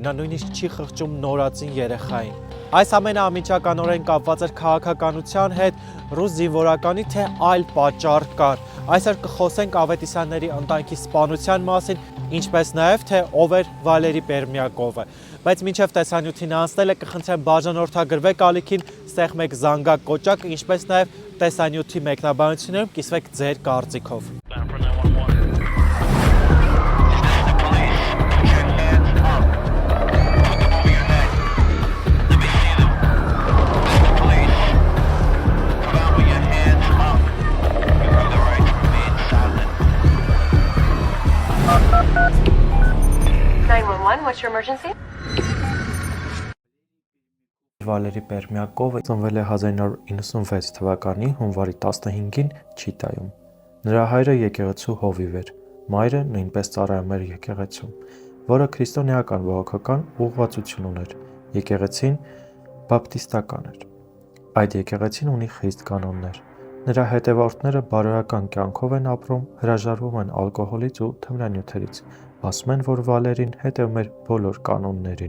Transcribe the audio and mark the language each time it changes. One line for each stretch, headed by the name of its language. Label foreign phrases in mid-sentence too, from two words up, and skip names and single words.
Armenian: նա նույնիսկ չի խղճում նորածին երեխային։ Այս ամենը անմիջականորեն կապված էր քաղաքականության հետ, ռուս զինվորականի թե այլ պատճառ կար։ Այսօր կխոսենք Ավետիսյանների ընտանիքի սպանության մասին, ինչպես նաև թե ով էր Վալերի Պերմյակովը։ Բայց մինչև տեսանյութին անցնելը կխնդրեմ բաժանորդագրվեք ալիքին, սեղմեք զանգակ կոճակը, ինչպես նաև տեսանյութի մեկնաբանություններում կիսվեք ձեր կարծիքով։
English: What's your emergency?
Armenian: Վալերի Պերմյակովը ծնվել է 1996 թվականի հունվարի 15-ին Չիտայում։ Նրա հայրը եկեղեցու հովիվ էր, մայրը նույնպես ծառայում էր եկեղեցում, որը քրիստոնեական բողոքական ուղղվածություն ուներ։ Եկեղեցին բապտիստական էր։ Այդ եկեղեցին ունի խիստ կանոններ։ Նրա հետևորդները բարոյական կյանքով են ապրում, հրաժարվում են ալկոհոլից ու թմրանյութերից։ Ասում են, որ Վալերին հետևում էր բոլոր կանոններին։